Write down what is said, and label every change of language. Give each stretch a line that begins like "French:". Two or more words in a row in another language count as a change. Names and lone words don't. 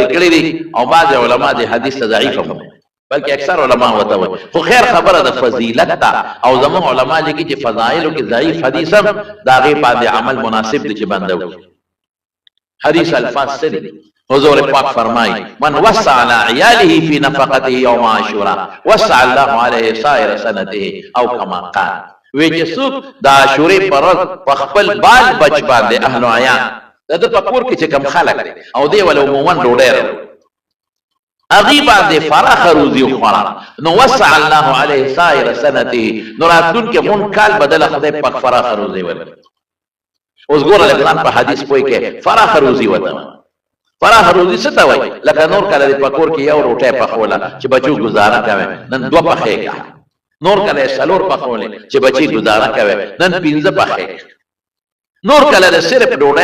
Pashto: کړي دي او بعضې علما دې حدیث ته ضعیف هم بلکې اکثر علما ورته وایي خو خیر خبره د فضیلت ده او زموږ علما لیکي چې فضایلو کې ضعیف حدیث هم د هغې باندې عمل مناسب دی چې بنده وکړي حدیث الفاظ څه دي حضور پاک فرمایي
Arabic: من وسع على عياله في نفقته يوم عاشوراء وسع الله عليه سائر سنته
Pashto: او
Arabic: كما قال
Pashto: وی چې څوک د عاشورې پر ورځ په خپل بال بچ باندې اهل و عیان د ده په کور کې چې کوم خلک دی او دی ول عموما ډوډۍ هغې باندې فراخه روزي وخوړه نو
Arabic: وسع الله عليه سائر سنته
Pashto: نو راتلونکي مون کال بدله خدای پاک فراخه روزي ورکړي اوس ګوره لږ ځان په حدیث پوه کې فراخه روزي ورته فراخه روزي څه ته وایي لکه نور کله دې په کور کې یو روټۍ پخوله چې بچو ګزاره کوي نن دوه پخې کړه نور کله یې څلور پخولې چې بچي ګزاره کوي نن پنځه پخې نور کله د صرف ډوډۍ